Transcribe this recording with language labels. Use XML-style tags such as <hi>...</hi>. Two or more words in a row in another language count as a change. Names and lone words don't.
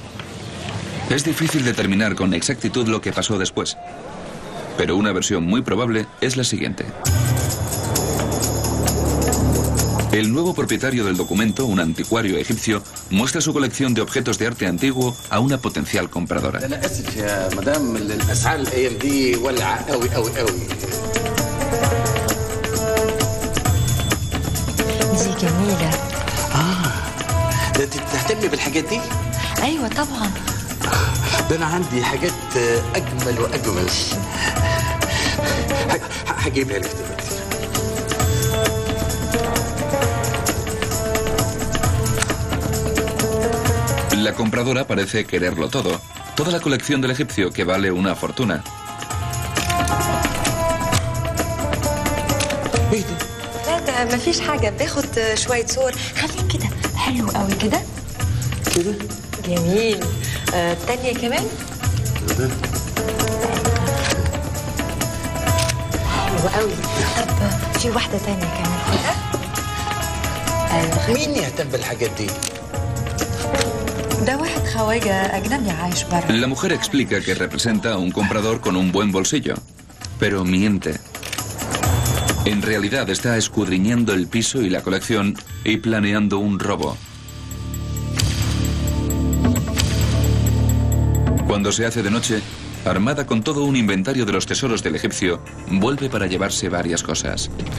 <es>Es difícil determinar con exactitud lo que pasó después, pero una versión muy probable es la siguiente. El nuevo propietario del documento, un anticuario egipcio, muestra su colección de objetos de arte antiguo a una potencial compradora.</es> <ar>تهتمي بالحاجات دي؟ ايوه طبعا. ده انا عندي حاجات اجمل واجمل. هجيبها لك دلوقتي.</ar> <es>La compradora parece quererlo todo. Toda la colección del egipcio, que vale una fortuna.</es> <ar>لا ما فيش حاجة، باخد شوية صور. خليك كده حلو قوي كده. كده؟ جميل. التانية كمان؟ حلو قوي. طب في واحدة تانية كمان كده؟ مين يهتم بالحاجات دي؟ ده واحد خواجة أجنبي عايش برا.</ar> <es>La mujer explica que representa a un comprador con un buen bolsillo, pero miente. En realidad está escudriñando el piso y la colección y planeando un robo. Cuando se hace de noche, armada con todo un inventario de los tesoros del egipcio, vuelve para llevarse varias cosas.</es>